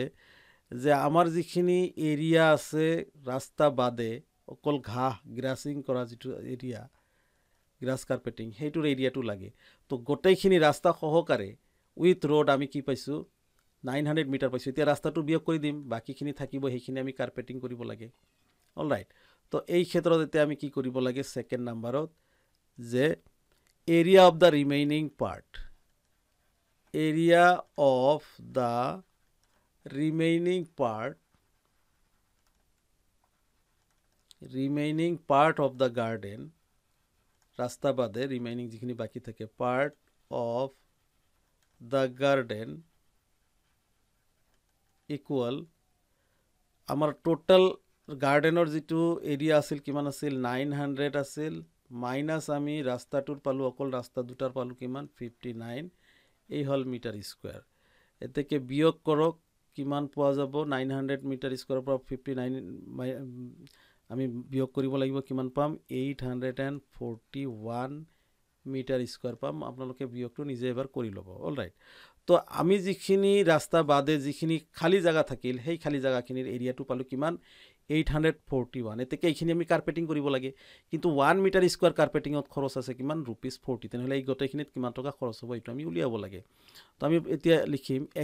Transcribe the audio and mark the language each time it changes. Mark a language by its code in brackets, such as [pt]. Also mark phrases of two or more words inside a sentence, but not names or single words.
[as] যে আমাৰ যিখিনি এৰিয়া আছে ৰাস্তা বাদে অকল ঘাহ গ্ৰাসিং কৰা যিটো এৰিয়া [en] grass carpeting [as] হেইটোৰ এৰিয়াটো লাগে তো গোটেইখিনি ৰাস্তা সহকাৰে [en] with road [as] আমি কি পাইছো 900 মিটাৰ পাইছো এতিয়া ৰাস্তাটো বিয়োগ কৰি দিম বাকিখিনি থাকিব হেখিনি আমি কাৰ্পেটিং কৰিব লাগে অলৰাইট তো এই ক্ষেত্ৰত এতিয়া আমি কি কৰিব লাগে সেকেন্ড নম্বৰত যে [en] area of the remaining part area of the remaining part of the garden [as] ৰাস্তা বাদে remaining যিখিনি বাকী থাকে [en] part of the garden [as] equal আমাৰ total গাৰ্ডেনৰ যিটো area আছিল কিমান আছিল 900 আছিল মাইনাস আমি রাস্তাটোৰ পালো অকল ৰাস্তা দুটাৰ পালো কিমান 59 এই হল [en] meter square [as] এতেকে বিয়োগ কৰক কিমান পোৱা যাব 900 [en] meter squareৰ [as] পৰা 59 আমি বিয়োগ কৰিব লাগিব কিমান পাম 841 [en] meter square [as] পাম আপোনালোকে বিয়োগটো নিজে এবাৰ কৰি ল'ব অলৰাইট তো আমি যিখিনি ৰাস্তা বাদে যিখিনি খালি জায়গা থাকিল সেই খালি জায়গাখিনিৰ এৰিয়াটো পালো কিমান 841 এতেকে এইখিনি আমি কাৰ্পেটিং কৰিব লাগে কিন্তু 1 [en] meter square carpetingত [as] খৰচ আছে কিমান रुपीस 40 তেনেহলে এই গটেখিনিত কিমান টকা খৰচ হ'ব এটা আমি উলিয়াব লাগে তো আমি এতিয়া লিখিম